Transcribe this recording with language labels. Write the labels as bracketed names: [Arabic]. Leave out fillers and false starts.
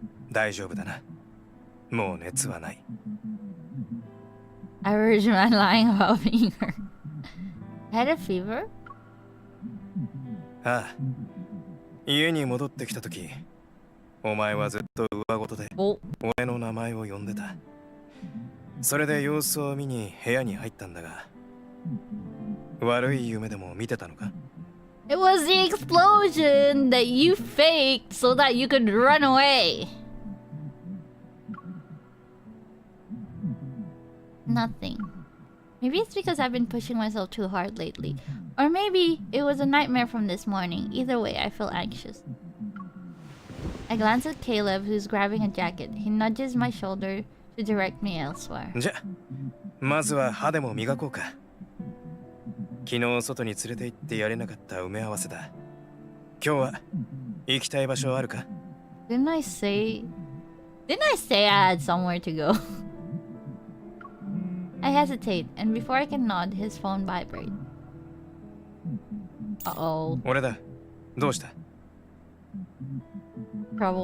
[Japanese] 大丈夫だなもう熱はない [English] Average man lying about being hurt. I had a fever? [Japanese] ああ家に戻ってきた時お前はずっと上ごとで [English] Oh. [Japanese] 俺の名前を呼んでたそれで様子を見に部屋に入ったんだが悪い夢でも見てたのか [English] It was the explosion that you faked so that you could run away. Nothing. Maybe it's because I've been pushing myself too hard lately. Or maybe it was a nightmare from this morning. Either way, I feel anxious. I glance at Caleb, who's grabbing a jacket. He nudges my shoulder to direct me elsewhere. [Japanese] じゃまずは歯でも磨こうか昨日外に連れて行ってやれなかった埋め合わせだ今日は行きたい場所あるか [English] Didn't I say I had somewhere to go? I hesitate, and before I can nod, his phone vibrates. Uh-oh. [Japanese] 俺だどうした [English] Trouble.